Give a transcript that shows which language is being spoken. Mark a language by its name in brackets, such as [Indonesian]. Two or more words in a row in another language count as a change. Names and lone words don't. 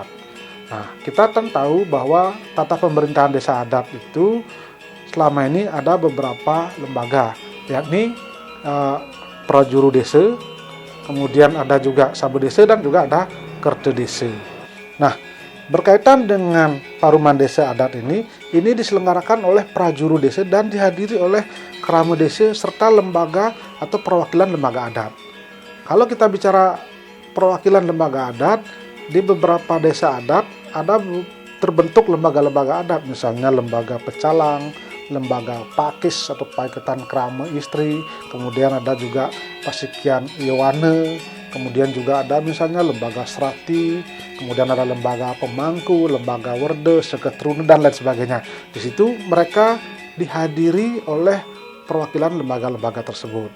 [Indonesian] Nah, kita kan tahu bahwa tata pemerintahan desa adat itu selama ini ada beberapa lembaga, yakni prajuru desa, kemudian ada juga sabu desa dan juga ada kerte desa. Nah, berkaitan dengan paruman desa adat ini diselenggarakan oleh prajuru desa dan dihadiri oleh krama desa serta lembaga atau perwakilan lembaga adat. Kalau kita bicara perwakilan lembaga adat, di beberapa desa adat ada terbentuk lembaga-lembaga adat, misalnya lembaga pecalang, lembaga pakis atau paiketan krama istri, kemudian ada juga pasikian iwane, kemudian juga ada misalnya lembaga serati, kemudian ada lembaga pemangku, lembaga werde, seketrune, dan lain sebagainya. Di situ mereka dihadiri oleh perwakilan lembaga-lembaga tersebut.